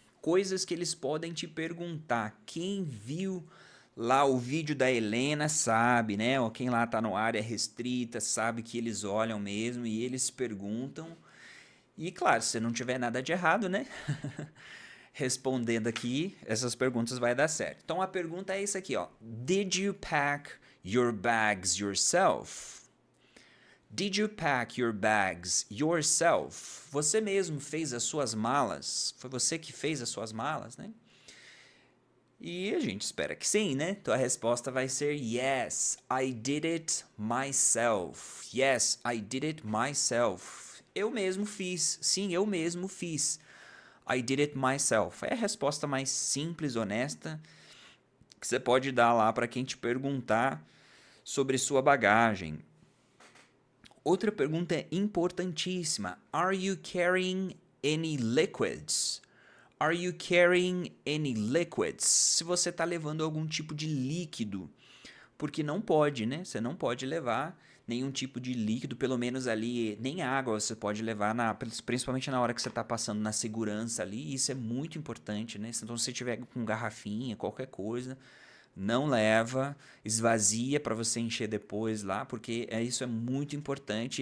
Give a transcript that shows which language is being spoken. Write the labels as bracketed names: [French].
[Portuguese] Coisas que eles podem te perguntar. Quem viu lá o vídeo da Helena sabe, né? Ou quem lá tá no área restrita sabe que eles olham mesmo e eles perguntam. E claro, se não tiver nada de errado, né? Respondendo aqui, essas perguntas vai dar certo. Então a pergunta é isso aqui, ó. [English] Did you pack your bags yourself? Did you pack your bags yourself? [Portuguese] Você mesmo fez as suas malas? Foi você que fez as suas malas, né? E a gente espera que sim, né? Então a resposta vai ser [English] yes, I did it myself. Yes, I did it myself. [Portuguese] Eu mesmo fiz. Sim, eu mesmo fiz. [English] I did it myself. [Portuguese] É a resposta mais simples, honesta, que você pode dar lá para quem te perguntar sobre sua bagagem. Outra pergunta é importantíssima. [English] Are you carrying any liquids? Are you carrying any liquids? [Portuguese] Se você está levando algum tipo de líquido, porque não pode, né? Você não pode levar nenhum tipo de líquido, pelo menos ali, nem água você pode levar, principalmente na hora que você está passando na segurança ali, isso é muito importante, né? Então, se você tiver com garrafinha, qualquer coisa, não leva, esvazia para você encher depois lá, porque isso é muito importante.